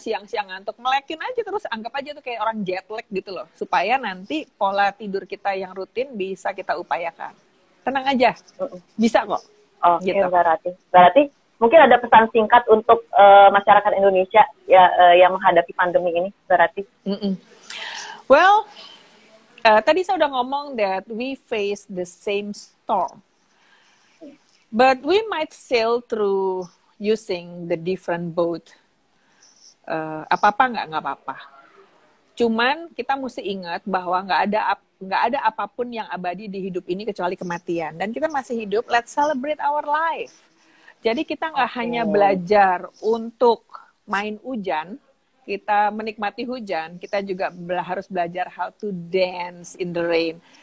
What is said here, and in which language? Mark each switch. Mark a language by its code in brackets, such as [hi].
[id] Siang-siang ngantuk, melekin aja terus, anggap aja tuh kayak orang jet lag gitu loh, supaya nanti pola tidur kita yang rutin bisa kita upayakan. Tenang aja, bisa kok. Gitu. Berarti mungkin ada pesan singkat untuk masyarakat Indonesia ya yang menghadapi pandemi ini, berarti. [en] Well, [id] tadi saya udah ngomong [en] that we face the same storm, but we might sail through using the different boat. [id] Apa-apa nggak apa-apa. Cuman kita mesti ingat bahwa nggak ada apapun yang abadi di hidup ini kecuali kematian. Dan kita masih hidup, [en] let's celebrate our life. [id] Jadi kita nggak hanya belajar untuk main hujan, kita menikmati hujan, kita juga harus belajar [en] how to dance in the rain.